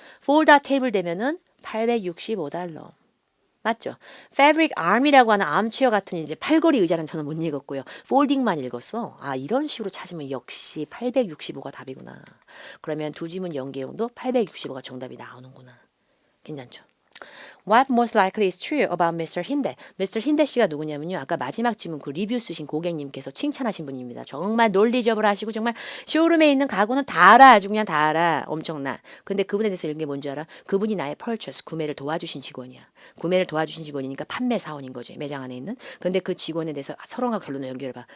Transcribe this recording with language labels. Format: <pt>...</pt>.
<ko>fold out 테이블 되면은 $865. 맞죠? fabric arm이라고 하는 암체어 같은 이제 팔걸이 의자는 저는 못 읽었고요. folding만 읽었어. 이런 식으로 찾으면 역시 865가 답이구나. 그러면 두 지문 연계형도 865가 정답이 나오는구나. 괜찮죠?</ko> <en>What most likely is true about Mr. Hinde? Mr.</en> <ko>Hinde 씨가 누구냐면요. 아까 마지막 지문 그 리뷰 쓰신 고객님께서 칭찬하신 분입니다. 정말 논리적으로 하시고 정말 쇼룸에 있는 가구는 다 알아. 아주 그냥 다 알아. 엄청나. 근데 그분에 대해서 이런 게 뭔지 알아? 그분이 나의 purchase, 구매를 도와주신 직원이야. 구매를 도와주신 직원이니까 판매 사원인 거지. 매장 안에 있는. 근데 그 직원에 대해서 서로가 결론을 연결해봐.</ko>